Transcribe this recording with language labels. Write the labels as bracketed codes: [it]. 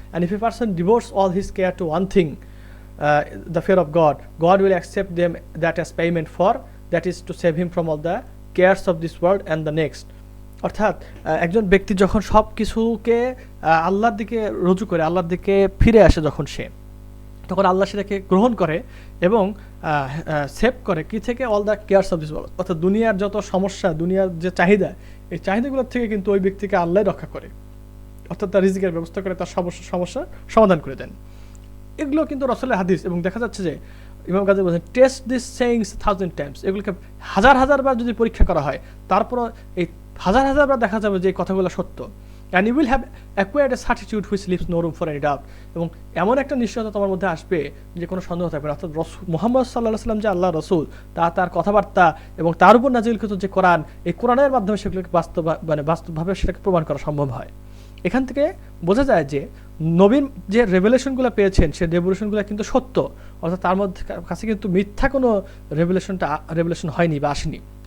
[en] and if a person devotes all his care to one thing, the fear of God, God will accept them that as payment for, that is to save him from all the cares of this world and the next. [bn] অর্থাৎ একজন ব্যক্তি যখন সব কিছুকে আল্লাহর দিকে রুজু করে, আল্লাহর দিকে ফিরে আসে, যখন সে, তখন আল্লাহ সেটাকে গ্রহণ করে এবং সেভ করে কি থেকে? [en] All the cares of this world. [bn] অর্থাৎ দুনিয়ার যত সমস্যা, দুনিয়ার যে চাহিদা, এই চাহিদাগুলোর থেকে কিন্তু ওই ব্যক্তিকে আল্লাহ রক্ষা করে, অর্থাৎ তার রিজিকের ব্যবস্থা করে, তার সমস্যার সমাধান করে দেন। এগুলো কিন্তু রাসূলের হাদিস। এবং দেখা যাচ্ছে যে ইমাম গাজ্জালি বলেছেন, [en] Test this sayings 1000 times. [bn] এগুলোকে হাজার বার যদি পরীক্ষা করা হয়, তারপরও এই হাজার বার দেখা যাবে যে এই কথাগুলো সত্য। [en] and you will have acquired a certitude which leaves no room for any doubt. [bn] এবং এমন একটা নিশ্চয়তা তোমার মধ্যে আসবে যে কোনো সন্দেহ থাকবে না। অর্থাৎ মুহাম্মদ সাল্লাল্লাহু আলাইহি ওয়াসাল্লাম যে আল্লাহর রাসূল, তার কথাবার্তা এবং তার উপর নাজিলকৃত যে কোরআন, এই কোরআনের মাধ্যমে সেগুলোকে বাস্তবভাবে সেটাকে প্রমাণ করা সম্ভব হয়। এখান থেকে বোঝা যায় যে নবীন যে রেভেলেশনগুলো পেয়েছেন, সেই রেভেলেশনগুলো কিন্তু সত্য, অর্থাৎ তার মধ্যে কাছে কিন্তু মিথ্যা কোনো রেভেলেশন হয়নি বা আসেনি।